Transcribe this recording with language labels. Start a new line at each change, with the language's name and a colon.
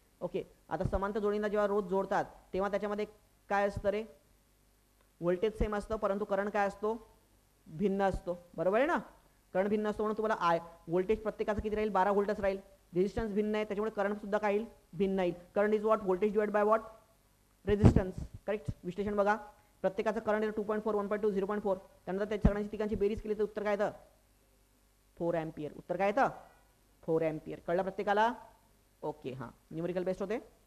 Marathi: Okay, आता समांतर जोडणीला जेव्हा रोध जोडतात तेव्हा त्याच्यामध्ये काय असतं रे, व्होल्टेज सेम असतं परंतु करंट काय असतो भिन्न असतो, बरोबर आहे ना. करंट भिन्न असतो म्हणून तुम्हाला व्होल्टेज प्रत्येकाचं किती राहील 12 व्होल्टच राहील. रेजिस्टन्स भिन्न आहे त्याच्यामुळे करंट सुद्धा काय येईल भिन्न येईल.
English: Current is what voltage divide by what resistance, correct.
Marathi: विश्लेषण बघा, प्रत्येकाचं करंट येतं 2.4 1.2 0.4, त्यानंतर त्या सगळ्यांची तिघांची बेरीज केली तर उत्तर काय येतं 4 एम्पियर. उत्तर काय येतं 4 एम्पियर. कळलं प्रत्येकाला. ओके, हां न्यूमेरिकल बेस्ट होते.